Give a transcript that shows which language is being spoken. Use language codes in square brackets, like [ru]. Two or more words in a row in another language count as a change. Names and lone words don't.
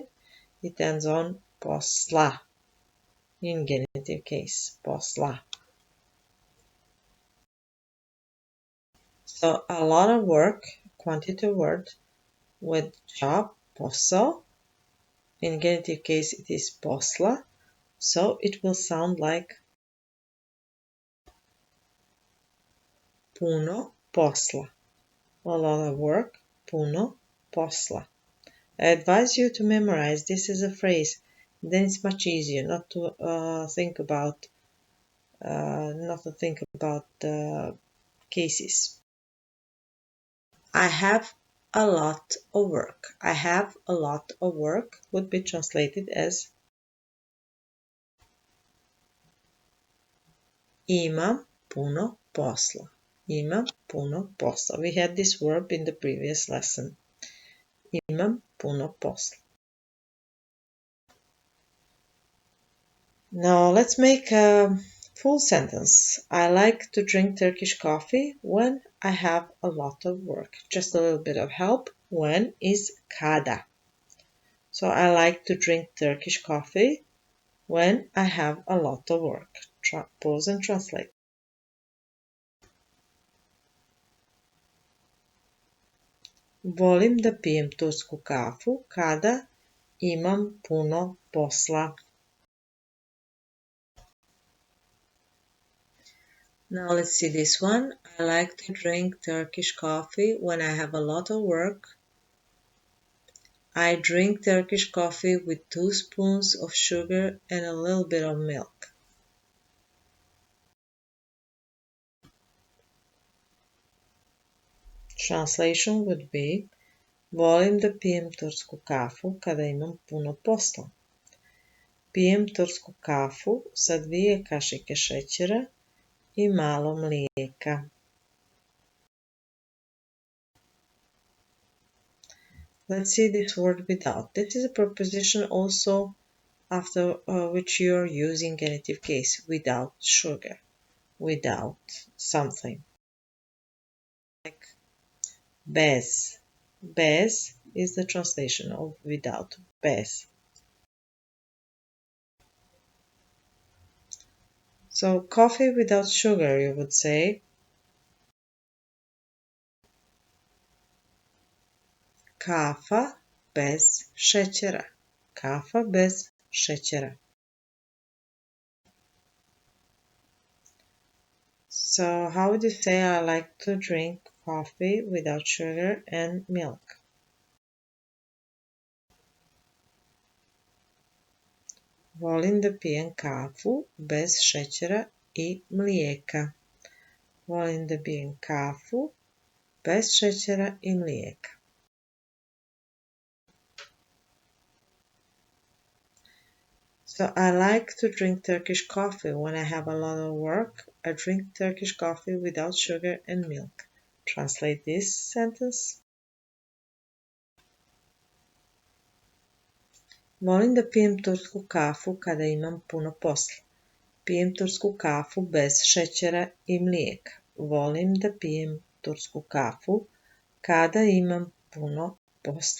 [en] It ends on posla in genitive case, posla. So a lot of work, quantitative word with job, posao. In genitive case, it is posla. So it will sound like [sr] puno posla. [en] A lot of work, [sr] puno posla. [en] I advise you to memorize this as a phrase. Then it's much easier not to think about the cases. I have a lot of work. I have a lot of work would be translated as [sr] imam puno posla. Imam puno posla. [en] We had this verb in the previous lesson. [sr] Imam puno posla. [en] Now let's make a full sentence. I like to drink Turkish coffee when I have a lot of work. Just a little bit of help. When is kada. So I like to drink Turkish coffee when I have a lot of work. Pause and translate. [sr] Volim da pijem tursku kafu kada imam puno posla. [en] Now let's see this one. I like to drink Turkish coffee when I have a lot of work. I drink Turkish coffee with 2 spoons of sugar and a little bit of milk. Translation would be [sr] volim da pijem tursku kafu kada imam puno posla. Pijem tursku kafu sa 2 kašike šećera i malo mlijeka. [en] Let's see this word without. This is a preposition also after which you are using genitive case, without sugar, without something. Like bez. Bez is the translation of without, bez. So coffee without sugar, you would say [sr] kafa bez šećera. Kafa bez šećera. [en] So how would you say I like to drink coffee without sugar and milk? [sr] Volim da pijem kafu bez šećera i mlijeka. Volim da pijem kafu bez šećera i mlijeka. [en] So I like to drink Turkish coffee when I have a lot of work. I drink Turkish coffee without sugar and milk. Translate this sentence. [sr] Volim da pijem tursku kafu kada imam puno posla. Pijem tursku kafu bez šećera i mlijeka. Volim da pijem tursku kafu kada imam puno posla.